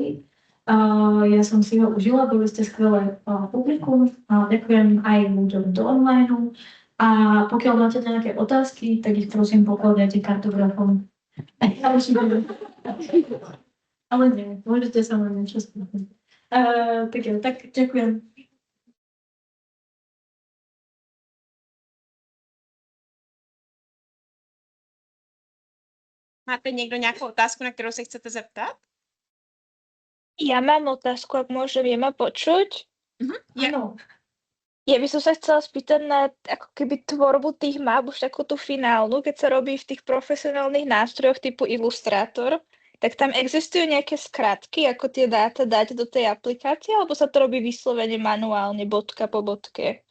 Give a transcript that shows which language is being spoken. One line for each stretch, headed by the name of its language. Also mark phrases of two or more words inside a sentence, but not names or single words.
Slovak: Ja som si ho užila, boli ste skvelé publikum. Ďakujem aj ľuďom do online. A pokiaľ máte nejaké otázky, tak ich prosím pokladajte kartografom. Ale nie, môžete sa na niečo spýtať. Tak ďakujem.
Czech: Máte někdo nějakou otázku, na kterou se chcete zeptat?
Slovak: Ja mám otázku, ak môžem, je ma počuť? Áno. Ja by som sa chcela spýtať na ako keby tvorbu tých map, už takú tú finálnu, keď sa robí v tých profesionálnych nástrojoch typu Illustrator, tak tam existujú nejaké skratky, ako tie dáta dať do tej aplikácie, alebo sa to robí vyslovene manuálne, bodka po bodke?